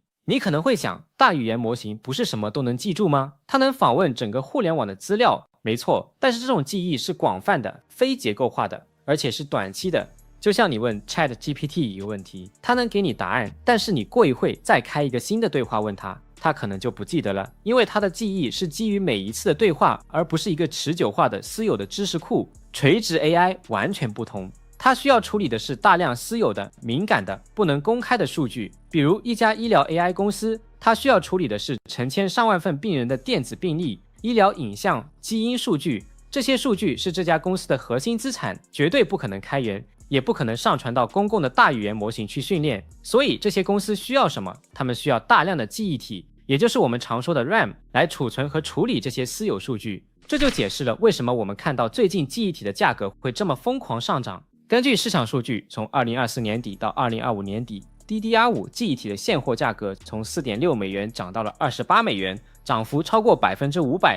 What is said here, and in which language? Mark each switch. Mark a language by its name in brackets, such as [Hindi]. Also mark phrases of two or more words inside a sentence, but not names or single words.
[Chinese] 你可能會想，大語言模型不是什麼都能記住嗎？它能訪問整個互聯網的資料，沒錯，但是這種記憶是廣泛的、非結構化的，而且是短期的。就像你問 ChatGPT 一個問題，它能給你答案，但是你過一會再開一個新的對話問它，它可能就不記得了，因為它的記憶是基於每一次的對話，而不是一個持久化的私有的知識庫。垂直 AI 完全不同，它需要處理的是大量私有的、敏感的、不能公開的數據，比如一家醫療 AI 公司，它需要處理的是成千上萬份病人的電子病歷、醫療影像、基因數據，這些數據是這家公司的核心資產，絕對不可能開源，也不可能上傳到公共的大語言模型去訓練。所以這些公司需要什麼？他們需要大量的記憶體，也就是我們常說的 RAM 來儲存和處理這些私有數據。這就解釋了為什麼我們看到最近記憶體的價格會這麼瘋狂上漲。根據市場數據，從2024年底到2025年底， DDR5 記憶體的現貨價格從 4.6 美元漲到了28美元，漲幅超過 500%。